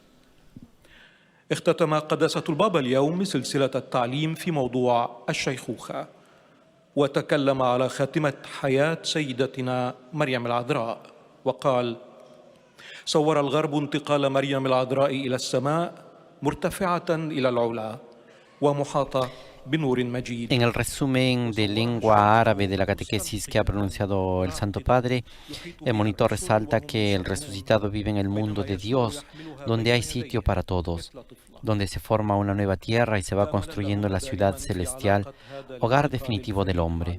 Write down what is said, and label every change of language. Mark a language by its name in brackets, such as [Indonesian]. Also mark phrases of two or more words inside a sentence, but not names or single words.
[Arabic] اختتم قداسة البابا اليوم سلسلة التعليم في موضوع الشيخوخة، وتكلم على خاتمة حياة سيدتنا مريم العذراء، وقال: صور الغرب انتقال مريم العذراء إلى السماء مرتفعة إلى العلا ومحاطة بنور مجيد. [Spanish] En el resumen de lengua árabe de la catequesis que ha pronunciado el Santo Padre, el monitor resalta que el resucitado vive en el mundo de Dios, donde hay sitio para todos, donde se forma una nueva tierra y se va construyendo la ciudad celestial, hogar definitivo del hombre.